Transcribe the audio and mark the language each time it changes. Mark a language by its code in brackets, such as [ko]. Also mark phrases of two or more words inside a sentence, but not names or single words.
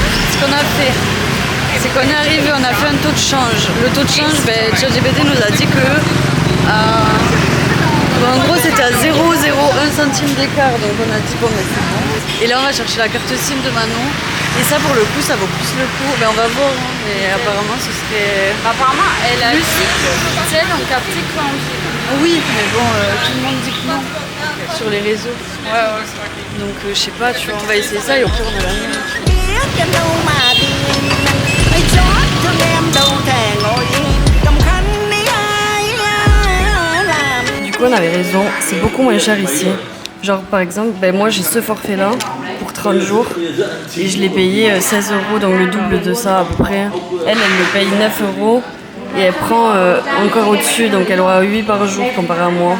[fr] Ce qu'on a fait, c'est qu'on est arrivé, on a fait un taux de change. Le taux de change, ChatGPT nous a dit que en gros c'était à 0,01 centime d'écart, donc on a dit bon mais c'est bon. Et là on va chercher la carte SIM de Manon. Et ça pour le coup ça vaut plus le coup. Ben, on va voir, hein, mais apparemment ce serait. Apparemment elle a dit que celles ont capté qu'en ville. Oui mais bon tout le monde dit que non sur les réseaux. Ouais c'est vrai. Donc je sais pas, tu vois, on va essayer ça et au pire on a la mienne. [vi] Biết em đâu mà tìm ai chót thương em đâu thể ngồi cầm khăn đi ai làm. [fr] Du coup on avait raison, c'est beaucoup moins cher ici. Genre par exemple, moi j'ai ce forfait là pour 30 jours et je l'ai payé 16 €, donc le double de ça à peu près. Elle me paye 9 € et elle prend encore au-dessus, donc elle aura 8 par jour comparé à moi.